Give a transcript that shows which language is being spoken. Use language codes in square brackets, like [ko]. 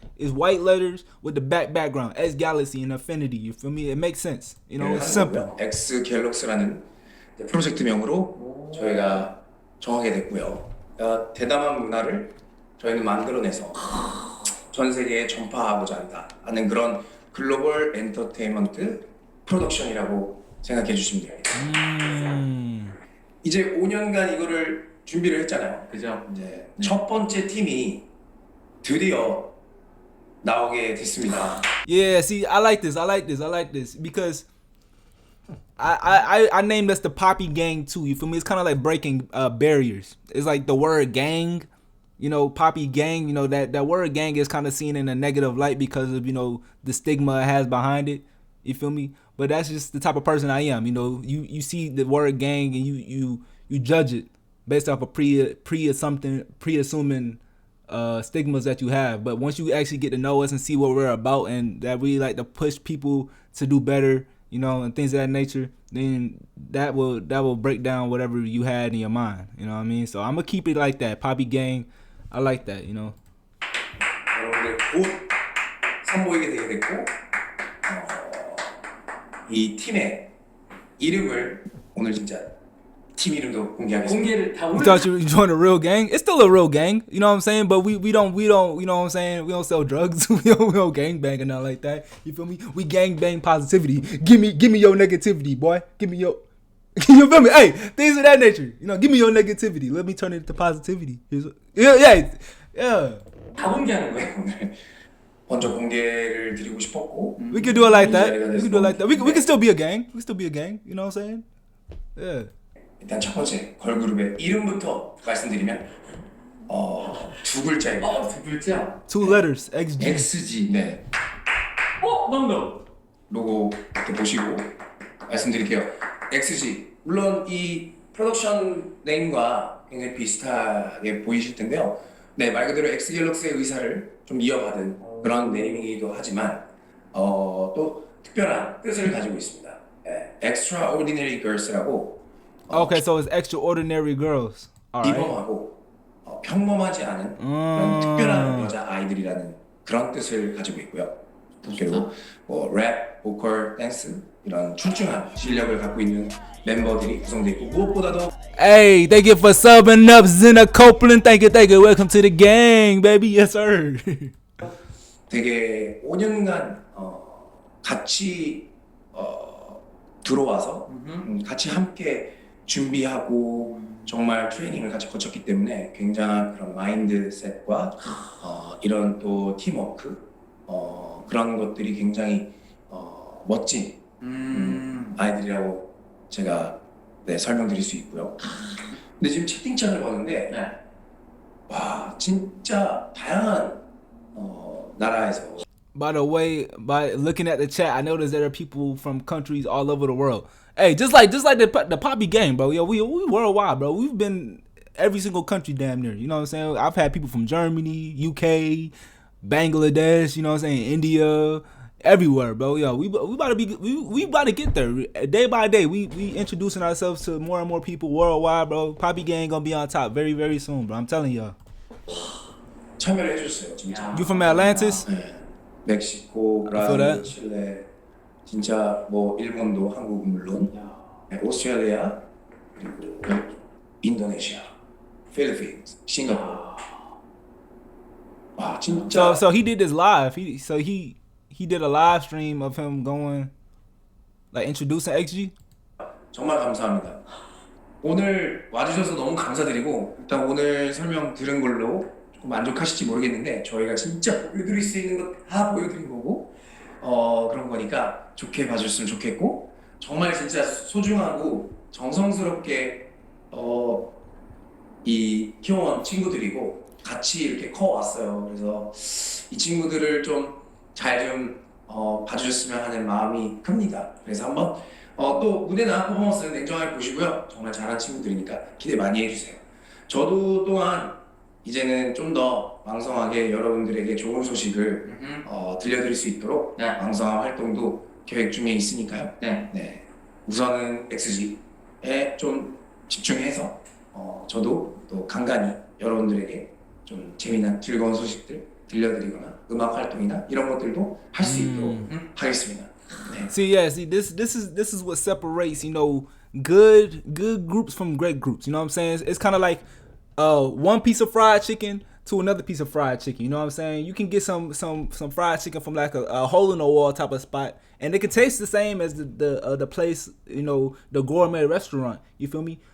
[en] It's white letters with the background. X Galaxy and Infinity. You feel me? It makes sense. You know, it's simple. [ko] X 갤럭스라는 프로젝트명으로 저희가 정하게 됐고요. 대담한 문화를 저희는 만들어내서 전 세계에 전파하고자 한다 하는 그런 글로벌 엔터테인먼트 프로덕션이라고 생각해 주시면 됩니다. 이제 5년간 이거를 준비를 했잖아요. 그죠? 이제 첫 번째 팀이 드디어 나오게 됐습니다. [en] Yeah, see, I like this because I named us the Poppy Gang too. You feel me? It's kind of like breaking barriers. It's like the word gang, you know, Poppy Gang. You know that word gang is kind of seen in a negative light because of the stigma it has behind it. You feel me? but that's just the type of person I am. You know, you see the word gang and you judge it based off of pre-assuming stigmas that you have. But once you actually get to know us and see what we're about, and that we like to push people to do better, you know, and things of that nature, then that will break down whatever you had in your mind. You know what I mean? So I'm gonna keep it like that. Poppy gang, I like that. You know. [ko] 여러분들 곧 선보이게 되게 됐고 이 팀의 이름을 오늘 진짜 팀 이름도 공개하겠습니다. 공개를 다 [en] You thought you joined a real gang? It's still a real gang, you know what I'm saying? But we don't, you know what I'm saying? We don't sell drugs. we don't gang bang or nothing like that. You feel me? We gang bang positivity. Give me your negativity, boy. Give me your, you feel me? Hey, things of that nature. You know, give me your negativity. Let me turn it into positivity. Yeah. [ko] 다 공개하는 거예요 오늘. 먼저 공개를 드리고 싶었고. [en] We can do it like that. We can do it like that. We can still be a gang. We can still be a gang. You know what I'm saying? Yeah. [ko] 일단 첫 번째 걸그룹의 이름부터 말씀드리면 두 글자입니다. 두 글자? [en] Two letters. XG. [ko] XG. 네. 나온다. 로고 이렇게 보시고 말씀드릴게요. XG. 물론 이 프로덕션 네임과 굉장히 비슷하게 보이실 텐데요. 네, 말 그대로 엑스갤럭스의 의사를 좀 이어받은 그런 네이밍이기도 하지만 또 특별한 뜻을 가지고 있습니다. 네, Extraordinary Girls라고 [en] Okay, so it's extraordinary girls. Alright. [ko] 비범하고 평범하지 않은 그런 특별한 여자 아이들이라는 그런 뜻을 가지고 있고요. 그리고 뭐 랩, 보컬, 댄스 이런 출중한 실력을 갖고 있는 멤버들이 구성되어 있고 무엇보다도 [en] Hey, thank you for subbing up, Zena Copeland. Thank you. Welcome to the gang, baby. Yes, sir. [ko] 되게 5년간 같이 들어와서 같이 함께 준비하고 정말 트레이닝을 같이 거쳤기 때문에 굉장한 그런 마인드셋과 이런 또 팀워크 그런 것들이 굉장히 멋진 아이들이라고 제가 설명드릴 수 있고요. 근데 지금 채팅창을 보는데 와 진짜 다양한 나라에서. [en] By the way, by looking at the chat, I noticed there are people from countries all over the world. Hey, just like the Poppy gang, bro. Yo, we worldwide, bro. We've been every single country damn near. You know what I'm saying? I've had people from Germany, UK, Bangladesh. You know what I'm saying? India, everywhere, bro. Yo, we about to get there. Day by day, we introducing ourselves to more and more people worldwide, bro. Poppy gang gonna be on top very, very soon, bro. I'm telling y'all. [ko] 참여를 해줬어요, 진짜. [en] You from Atlantis? [ko] 네. 멕시코, 브라질, 칠레, 진짜 뭐 일본도 한국은 물론, 네, 오스트레일리아, 그리고 인도네시아, 필리핀, 싱가포르. 와 진짜. [en] So he did this live. He did a live stream of him going like introducing XG. [ko] 정말 감사합니다. 오늘 와주셔서 너무 감사드리고 일단 오늘 설명 들은 걸로 조금 만족하실지 모르겠는데 저희가 진짜 보여드릴 수 있는 것 다 보여드린 거고 그런 거니까 좋게 봐주셨으면 좋겠고 정말 진짜 소중하고 정성스럽게 이 키워온 친구들이고 같이 이렇게 커왔어요. 그래서 이 친구들을 좀 잘 좀 봐주셨으면 하는 마음이 큽니다. 그래서 한번 또 무대나 퍼포먼스는 냉정하게 보시고요. 정말 잘한 친구들이니까 기대 많이 해주세요. 저도 또한 이제는 좀 더 왕성하게 여러분들에게 좋은 소식을 들려드릴 수 있도록 왕성한 활동도 계획 중에 있으니까요. 네. 우선은 XG에 좀 집중해서 저도 또 간간히 여러분들에게 좀 재미난 즐거운 소식들 들려드리거나 음악 활동이나 이런 것들도 할 수 있도록 하겠습니다. 네. [en] See, this is what separates, you know, good groups from great groups. You know what I'm saying? It's kind of like one piece of fried chicken to another piece of fried chicken. You know what I'm saying? You can get some fried chicken from like a hole in the wall type of spot, and it can taste the same as the place, you know, the gourmet restaurant. You feel me?